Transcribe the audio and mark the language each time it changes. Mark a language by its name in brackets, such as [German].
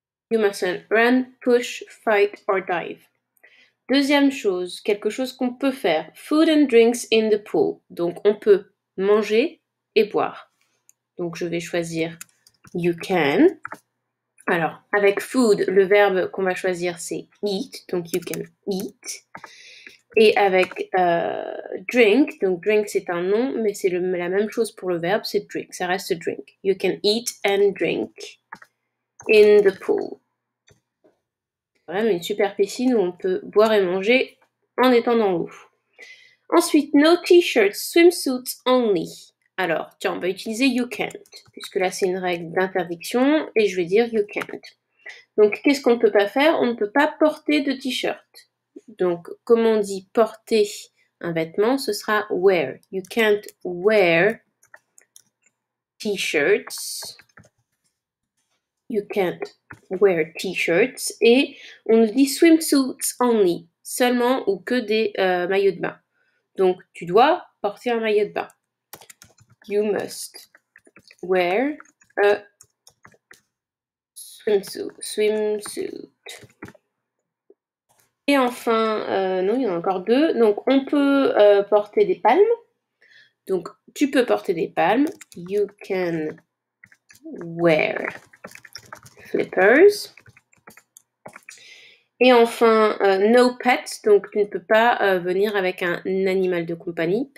[English] You mustn't run, push, fight or dive. [French] Deuxième chose, quelque chose qu'on peut faire. [English] Food and drinks in the pool. [French] Donc, on peut manger et boire. Donc, je vais choisir [English] you can. [French] Alors, avec food, le verbe qu'on va choisir, c'est eat, donc [English] you can eat. [French] Et avec drink, donc drink c'est un nom, mais c'est la même chose pour le verbe, c'est drink, ça reste drink. [English] You can eat and drink in the pool. [French] C'est vraiment une super piscine où on peut boire et manger en étant dans l'eau. Ensuite, [English] no t-shirts, swimsuits only. [French] Alors, tiens, on va utiliser [English] you can't, [French] puisque là c'est une règle d'interdiction, et je vais dire you can't. Donc, qu'est-ce qu'on ne peut pas faire? On ne peut pas porter de t-shirt. Donc, comme on dit porter un vêtement, ce sera wear. [English] You can't wear t-shirts. You can't wear t-shirts. [French] Et on nous dit swimsuits only, seulement ou que des maillots de bain. Donc, tu dois porter un maillot de bain. [English] You must wear a swimsuit. [French] Et enfin, non, il y en a encore 2. Donc, on peut porter des palmes. Donc, tu peux porter des palmes. [English] You can wear flippers. [French] Et enfin, [English] no pets. [French] Donc, tu ne peux pas venir avec un animal de compagnie.